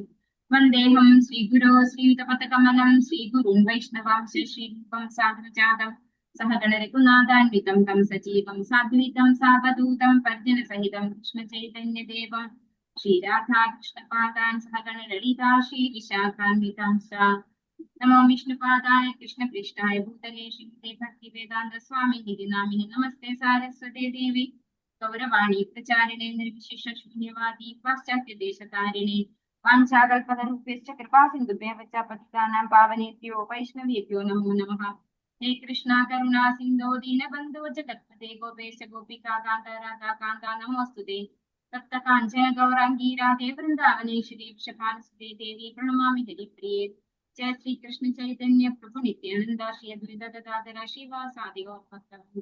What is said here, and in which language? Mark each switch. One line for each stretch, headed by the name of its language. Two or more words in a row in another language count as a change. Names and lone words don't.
Sanskrit: വന്ദേഹം ശ്രീഗുരോ ശ്രീയുതപദകമലം ശ്രീഗുരുൻ വൈഷ്ണവാംശ ശ്രീരൂപം സാഗ്രജാതം സഹഗണരഘുനാഥാന്വിതം തം സജീവം സാദ്വൈതം സാവധൂതം പരിജനസഹിതം കൃഷ്ണചൈതന്യദേവം ശ്രീരാധാകൃഷ്ണപാദാൻ സഹഗണലളിതാ ശ്രീവിശാഖാന്വിതാംശ. നമോ വിഷ്ണുപാദായ കൃഷ്ണപൃഷ്ഠായ ഭൂതലേ ശ്രീമതേ ഭക്തിവേദാന്ത സ്വാമിനിധി നാമിനി നമസ്തേ സാരസ്വതേ ദേവി ഗൗരവാണി പ്രചാരിണേ നിർവിശേഷ ശൂന്യവാദി പാശ്ചാത്യദേശതാരിണേ വാഞ്ചാകൽപതരൂപ്യശ്ച കൃപാസിന്ധുഭ്യഃ ച പതിതാനാം പാവനേഭ്യോ വൈഷ്ണവേഭ്യോ നമോ നമഃ. ഹേ കൃഷ്ണ കരുണാ സിന്ധോ ദീനബന്ധോ ജഗത്പതേ ഗോപേശ ഗോപികാ കാന്ത രാധാ കാന്ത നമോസ്തുതേ. തപ്ത കാഞ്ചന ഗൗരാംഗീ രാധേ വൃന്ദാവനേശ്വരി വൃഷഭാനുസുതേ ദേവി പ്രണമാമി ഹരിപ്രിയേ. ജയ ശ്രീ കൃഷ്ണ ചൈതന്യ പ്രഭു നിത്യാനന്ദ ശ്രീ അദ്വൈത ഗദാധര ശ്രീവാസാദി ഗൗരഭക്തവൃന്ദ.